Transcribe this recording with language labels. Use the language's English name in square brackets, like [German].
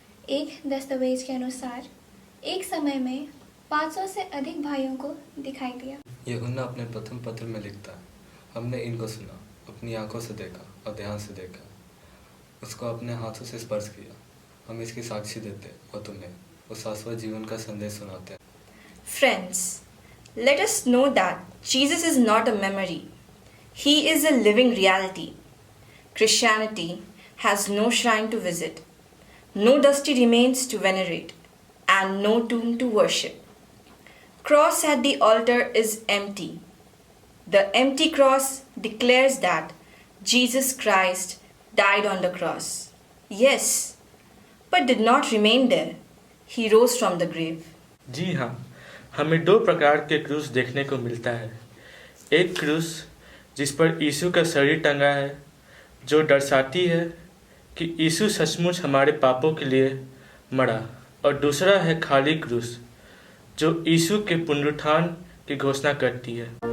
[Hindi] एक दस्तावेज के अनुसार एक समय में 500 से अधिक भाइयों को दिखाई दिया। यूहन्ना अपने प्रथम पत्र में लिखता है, हमने इनको सुना, अपनी आंखों से देखा और ध्यान से देखा, उसको अपने हाथों से स्पर्श किया। हम इसकी साक्षी देते और तुम्हें उस शाश्वत जीवन का संदेश सुनाते हैं। [English] Friends, let us know that Jesus is not a memory. He is a living reality. Christianity has no shrine to visit, no dusty remains to venerate, and no tomb to worship. Cross at the altar is empty. The empty cross declares that Jesus Christ died on the cross. Yes, but did not remain there. He rose from the grave. [Hindi] जी हाँ, हमें 2 प्रकार के क्रूस देखने को मिलता है। एक क्रूस जिस पर यीशु का शरीर टंगा है, जो दर्शाती है कि यीशु सचमुच हमारे पापों के लिए मरा, और दूसरा है खाली क्रूस जो यीशु के पुनरुत्थान की घोषणा करती है।